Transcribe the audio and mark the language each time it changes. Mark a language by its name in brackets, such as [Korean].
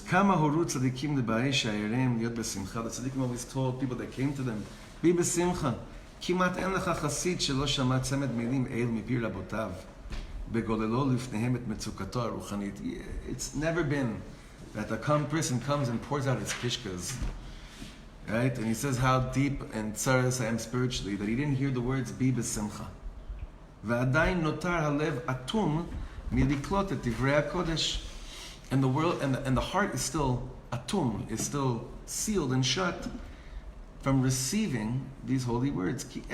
[Hebrew] Kama horu tzadikim le'ba'ei sha'irem liot besimcha. [English] The tzadikim always told people that came to them, be besimcha. [Hebrew] כמעט אין לך חסיד שלא שמע צמד מילים אל מפי רבותיו בגוללו לפניהם את מצוקתו הרוחנית. [English] It's never been that a person comes and pours out his kishkas, right? And he says how deep and tzaras I am spiritually, that he didn't hear the words be besimcha. [Hebrew] ועדיין נותר הלב אטום מלקלוט את דברי הקודש. [English] And the world and the heart is still atum, is still sealed and shut from receiving these holy words.